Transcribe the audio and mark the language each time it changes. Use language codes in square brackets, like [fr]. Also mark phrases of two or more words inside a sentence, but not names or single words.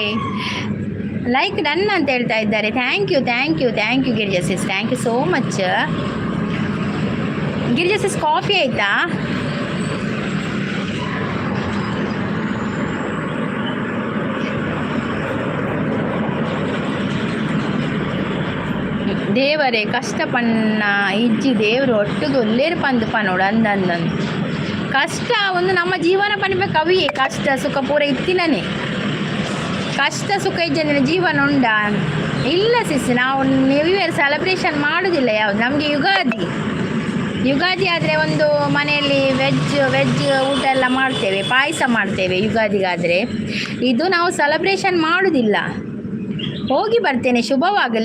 [en] like done [kn] ಅಂತ ಹೇಳ್ತಾ ಇದ್ದಾರೆ. [en] thank you [kn] ಗಿರಿಜಾ ಸಿಸ್, [en] thank you so much. [kn] ಗಿರಿಜಾ ಸಿಸ್ ಕಾಫಿ ಆಯಿತಾ? [tcy] ದೇವರೇ ಕಷ್ಟ ಪಣ್ಣ ಇಜ್ಜಿ ದೇವರು ಒಟ್ಟಿಗೆ ಒಲ್ಲೇರು ಪಂದು ಪನೋಡು ಅಂದಂದು. ಕಷ್ಟ ಒಂದು ನಮ್ಮ ಜೀವನ ಪನ್ಬೇಕು ಅವಿಯೇ. ಕಷ್ಟ ಸುಖ ಪೂರ ಇತ್ತಿನೇ. ಕಷ್ಟ ಸುಖ ಇಜ್ಜಂದಿನ ಜೀವನ ಉಂಡ? [kn] ಇಲ್ಲ ಸಿಸ್, ನಾವು [en] new year celebration [kn] ಮಾಡೋದಿಲ್ಲ ಯಾವುದು. ನಮಗೆ ಯುಗಾದಿ ಆದರೆ ಒಂದು ಮನೆಯಲ್ಲಿ ವೆಜ್ ಊಟ ಎಲ್ಲ ಮಾಡ್ತೇವೆ, ಪಾಯಸ ಮಾಡ್ತೇವೆ ಯುಗಾದಿಗಾದರೆ. ಇದು ನಾವು ಸೆಲೆಬ್ರೇಷನ್ ಮಾಡೋದಿಲ್ಲ. ಹೋಗಿ ಬರ್ತೇನೆ, ಶುಭವಾಗಲಿ.